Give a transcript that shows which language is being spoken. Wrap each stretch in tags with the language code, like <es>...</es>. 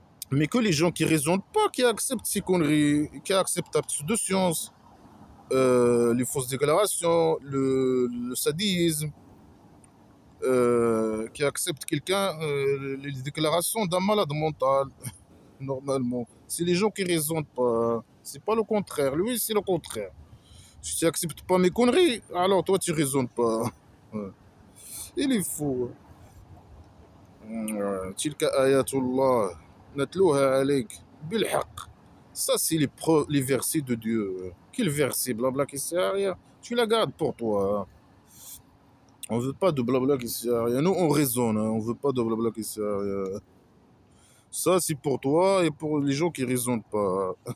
<fr>Mais que les gens qui raisonnent pas, qui acceptent ces conneries, qui acceptent la pseudo-science, les fausses déclarations, le sadisme, qui acceptent quelqu'un, les déclarations d'un malade mental, normalement. C'est les gens qui raisonnent pas. C'est pas le contraire. Lui, c'est le contraire. Si tu n'acceptes pas mes conneries, alors toi, tu raisonnes pas. Ouais. Il est fou.</fr> <ar>تلك آيات الله نتلوها عليك بالحق.</ar> <fr>Ça, c'est les versets de Dieu. Quel verset, blabla qui sert à rien? Tu la gardes pour toi. On veut pas de blabla qui sert à rien. Nous, on raisonne. On veut pas de blabla qui sert à rien. Ça, c'est pour toi et pour les gens qui raisonnent pas.</fr>